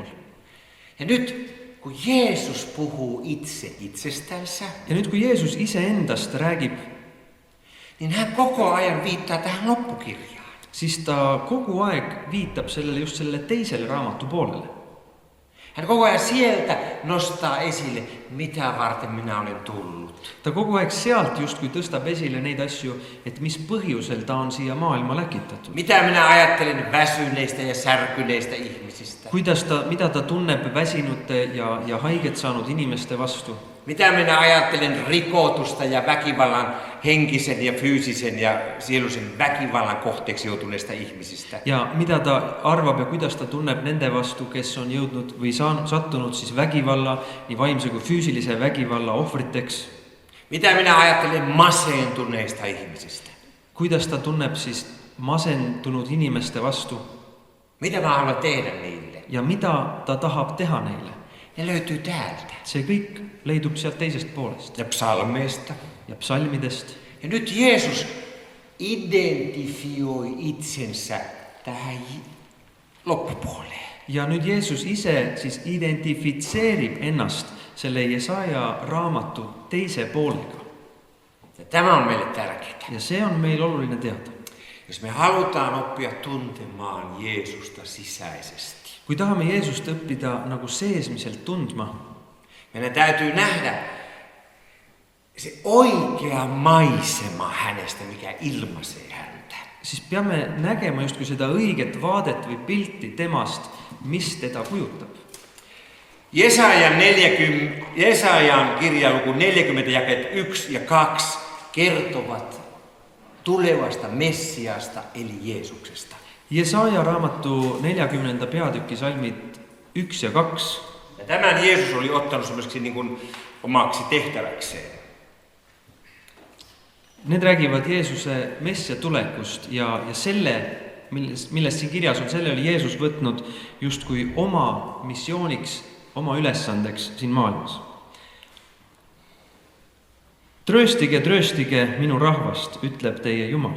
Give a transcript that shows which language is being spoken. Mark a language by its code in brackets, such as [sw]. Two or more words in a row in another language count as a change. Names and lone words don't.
[fi] Ja nyt kun Jeesus puhuu itse itsestänsä, [et] Ja nüüd, kui Jeesus iseendast räägib, [fi] niin hän koko ajan viittaa tähän loppukirjaan. [et] siis ta kogu aeg viitab sellele just sellele teiselle raamatu poolelle. [fi] Hän koko ajan sieltä nostaa esille, mitä varten minä olen tullut. [et] Ta kogu aeg sealt justkui tõstab esile neid asju, et mis põhjusel ta on siia maailma läkitatud. [fi] Mitä minä ajattelen väsyneistä ja särkyneistä ihmisistä. [et] Mida ta tunneb väsinute ja haiget saanud inimeste vastu. [fi] Mitä minä ajattelen rikotusta ja väkivallan henkisen ja fyysisen ja sieluisen väkivallan kohteeksi joutuneista ihmisistä. [et] Ja mida ta arvab ja kuidas ta tunneb nende vastu, kes on jõudnud või sattunud siis vägivalla, nii vaimse kui füüsilise vägivalla ohvriteks. [fi] Mitä minä ajattelen masentuneista ihmisistä. [et] Kuidas ta tunneb siis masentunud inimeste vastu. [fi] Mitä mä haluan tehdä niille? [et] Ja mida ta tahab teha neile. [fi] Ne löytyy täältä. [et] See kõik leidub sealt teisest poolest. [fi] Ja psalmeista. [et] Ja psalmidest. [fi] Ja nyt Jeesus identifioi itsensä tähän loppupuoleen. [et] Ja nüüd Jeesus ise siis identifitseerib ennast selle Jesaaja raamatu teise poolega. [fi] Ja tämä on meille tärkeää. [et] Ja see on meil oluline teada. [fi] Jos me halutaan oppia tuntemaan Jeesusta sisäisesti. [et] Kui tahame Jeesust õppida nagu seesmiselt tundma, [fi] meidän täytyy nähdä se oikea maisema hänestä, mikä ilmaisee häntä. [et] Siis peame nägema justkui seda õiget vaadet või pilti temast, mis teda kujutab. [fi] Jesajan kirjaluku 40 jakeet 1 ja 2 kertovat tulevasta Messiasta eli Jeesuksesta. [et] Jesaaja raamatu 40. peatükki salmid 1 ja 2. [fi] Ja tämän Jeesus oli ottanut semmoiseksi niin kuin omaksi tehtäväkseen. [et] Need räägivad Jeesuse messia tulekust ja selle, millest siin kirjas on, selle oli Jeesus võtnud justkui oma missiooniks, oma ülesandeks siin maailmas. Trööstige minu rahvast, ütleb teie Jumal.